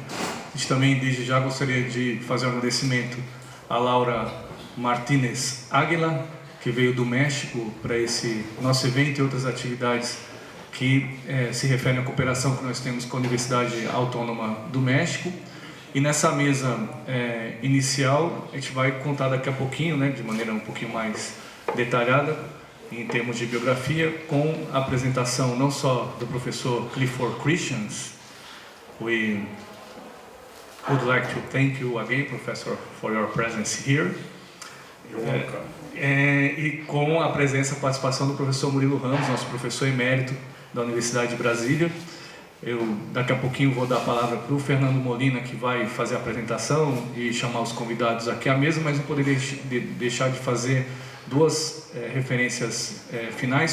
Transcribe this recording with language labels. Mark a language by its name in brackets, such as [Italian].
[Portuguese] A gente também, desde já, gostaria de fazer um agradecimento à Laura Martínez Águila, que veio do México para esse nosso evento e outras atividades que se referem à cooperação que nós temos com a Universidade Autônoma do México. E nessa mesa inicial, a gente vai contar daqui a pouquinho, né, de maneira um pouquinho mais detalhada, em termos de biografia, com a apresentação não só do professor Clifford Christians. [English] We would like to thank you again, Professor, for your presence here. You're welcome. [Portuguese] E com a presença e participação do professor Murilo Ramos, nosso professor emérito da Universidade de Brasília. Eu daqui a pouquinho vou dar a palavra para o Fernando Molina, que vai fazer a apresentação e chamar os convidados aqui à mesa, mas não poderia deixar de fazer duas referências finais.